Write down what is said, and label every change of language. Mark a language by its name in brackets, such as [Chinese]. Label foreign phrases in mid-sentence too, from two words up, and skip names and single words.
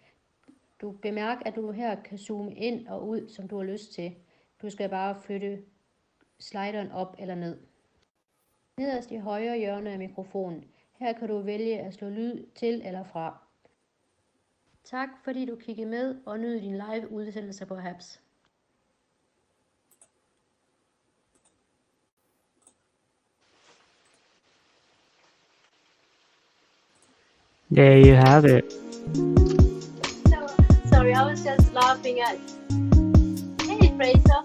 [Danish] Du bemærker, at du her kan zoome ind og ud, som du har lyst til. Du skal bare flytte slideren op eller ned. Nederst i højre hjørne af mikrofonen. Her kan du vælge at slå lyd til eller fra. Tak fordi du kiggede med og nyd din live udsendelse på Habs. [English] There you have it. No, sorry, I was just laughing at. Hey, Fraser.